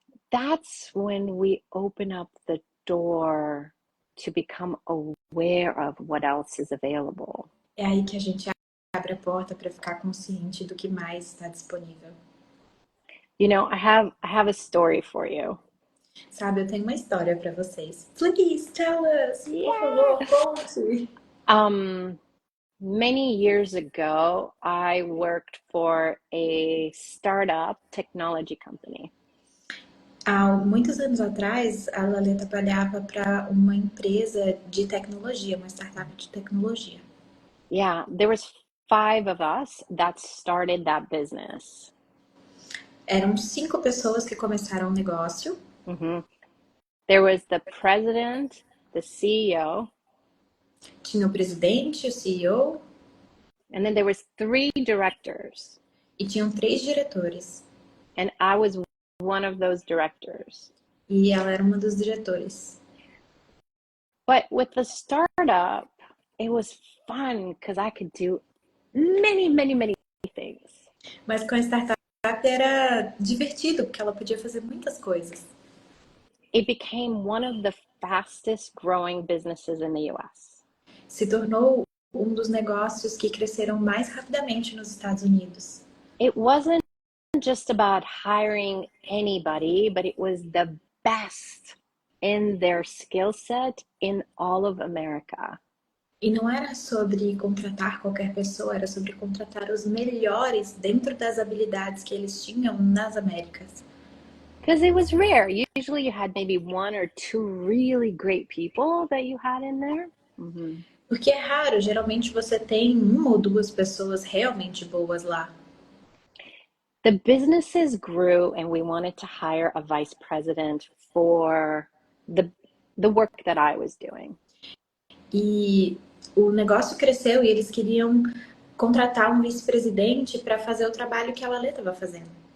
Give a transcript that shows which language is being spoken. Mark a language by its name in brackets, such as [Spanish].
[English] That's when we open up the door to become aware of what else is available. [Portuguese] É aí que a gente abre a porta para ficar consciente do que mais está disponível. [English] You know, I have a story for you. [Portuguese] Sabe, eu tenho uma história para vocês. [English] Please tell us, [Portuguese] por [English] Yeah. [Portuguese] favor, conte. [English] Many years ago, I worked for a startup technology company. [Portuguese] Há muitos anos atrás, a Lalê trabalhava para uma empresa de tecnologia, uma startup de tecnologia. [English] Yeah, there was 5 of us that started that business. [Portuguese] Eram 5 pessoas que começaram o negócio. Mm-hmm. [English] There was the president, the CEO, [Portuguese] Tinha o presidente, o CEO, [English] and then there was 3 directors, [Portuguese] e tinham 3 diretores. [English] and I was one of those directors. [Portuguese] E ela era uma dos diretores. [English] But with the startup, it was fun because I could do many, many, many things. [Portuguese] Mas com a startup era divertido, porque ela podia fazer muitas coisas. [English] It became one of the fastest growing businesses in the US. [Portuguese] Se tornou um dos negócios que cresceram mais rapidamente nos Estados Unidos. [English] It wasn't just about hiring anybody, but it was the best in their skill set in all of America. E não era sobre contratar qualquer pessoa, era sobre contratar os melhores dentro das habilidades que eles tinham nas Américas. Because it was rare. Usually you had maybe 1 or 2 really great people that you had in there. Mm-hmm. [Portuguese] Porque é raro, geralmente você tem uma ou duas pessoas realmente boas lá. [English] The businesses grew and we wanted to hire a vice president for the work that I was doing. [Portuguese] E o negócio cresceu e eles queriam contratar um vice-presidente para fazer o trabalho que a Lalê estava fazendo.